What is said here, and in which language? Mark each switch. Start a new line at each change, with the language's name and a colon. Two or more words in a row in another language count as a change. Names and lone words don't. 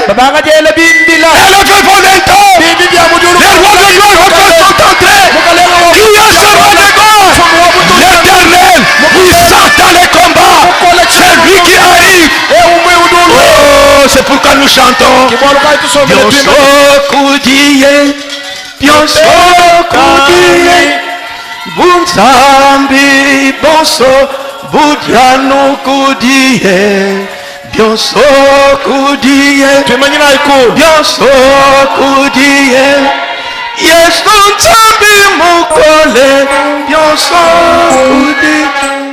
French: Elle avait volé un temps. Les rois de gloire encore sont entrés. Qui est ce roi de gloire? L'éternel, puissant dans les combats. C'est lui qui arrive. Oh, c'est pourquoi nous chantons.
Luba-Lulua: Bionso Koudiye, Bionso Koudiye, Bunzambi Bonso, Budiano Koudiye, Bionso Koudiye, Bionso Koudiye, Yes Bunzambi Mukole, Bionso Koudiye.